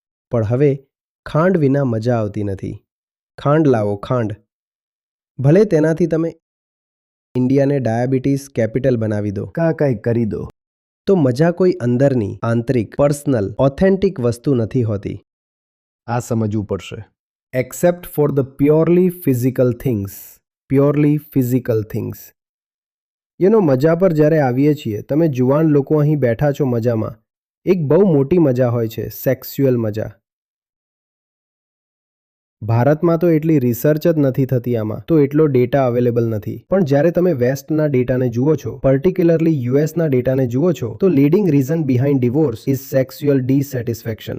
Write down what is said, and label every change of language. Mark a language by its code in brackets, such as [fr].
[gu] પણ હવે ખાંડ વિના મજા આવતી નથી. ખાંડ લાવો, ખાંડ. ભલે તેનાથી તમે ઇન્ડિયાને ડાયાબિટીસ કેપિટલ બનાવી દો, કંઈ કરી દો, તો મજા કોઈ અંદરની, આંતરિક, પર્સનલ, ઓથેન્ટિક વસ્તુ નથી હોતી. આ સમજવું પડશે. [en] Except for the purely physical things. Purely physical things. [gu] મજા પર જ્યારે આવીએ છીએ, તમે જુવાન લોકો અહીં બેઠા છો મજામાં. એક બહુ મોટી મજા હોય છે, સેક્સ્યુઅલ મજા. ભારતમાં તો એટલી રિસર્ચ જ નથી થતી આમાં, તો એટલો ડેટા અવેલેબલ નથી. પણ જ્યારે તમે વેસ્ટના ડેટાને જુઓ છો, પર્ટિક્યુલરલી યુએસના ડેટાને જુઓ છો, તો [en] Leading reason behind divorce is sexual dissatisfaction.